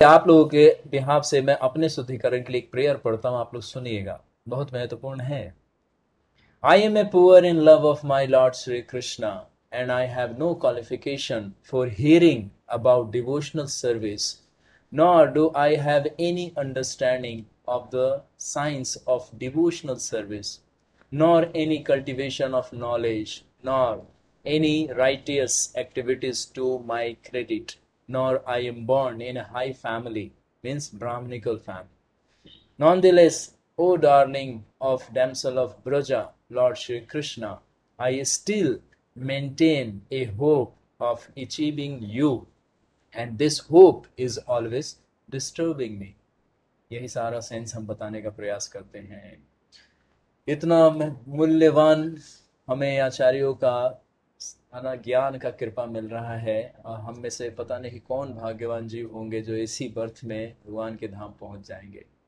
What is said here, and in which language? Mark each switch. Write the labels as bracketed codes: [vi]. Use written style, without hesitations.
[hi] आप लोगों के बिहाफ से मैं अपने शुद्धिकरण के लिए एक प्रेयर पढ़ता हूँ, आप लोग सुनिएगा, बहुत महत्वपूर्ण है। [en] I am a poor in love of my Lord Sri Krishna, and I have no qualification for hearing about devotional service, nor do I have any understanding of the science of devotional service, nor any cultivation of knowledge, nor any righteous activities to my credit, nor I am born in a high family, means Brahminical family. Nonetheless, O darling of damsel of Braja, Lord Shri Krishna, I still maintain a hope of achieving you, and this hope is always disturbing me. [hi] यही सारा sense हम बताने का प्रयास करते हैं। इतना मूल्यवान हमें आचार्यों का ज्ञान का कृपा मिल रहा है, और हम में से पता नहीं कौन भाग्यवान जीव होंगे जो इसी बर्थ में भगवान के धाम पहुंच जाएंगे।